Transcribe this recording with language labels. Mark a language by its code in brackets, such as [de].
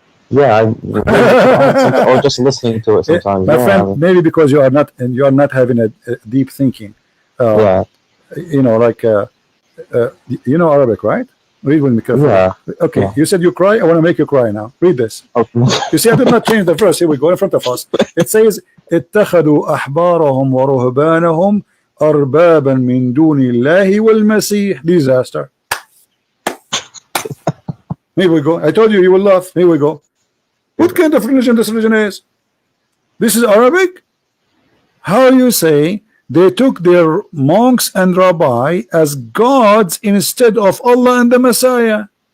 [en] Yeah, or just listening to it sometimes. My friend, maybe because you are not having a deep thinking. You know, like you know Arabic, right? Read with me carefully. Yeah. Okay. Yeah. You said you cry. I want to make you cry now. Read this. Okay. You see, I did not change the verse. Here we go in front of us. It says, [ar] اتخذوا أحبارهم ورهبانهم أربابا من دون الله والمسيح. [en] Disaster. Here we go. I told you you will laugh. Here we go. What kind of religion this religion is? This is Arabic? How you say they took their monks and rabbi as gods instead of Allah and the Messiah?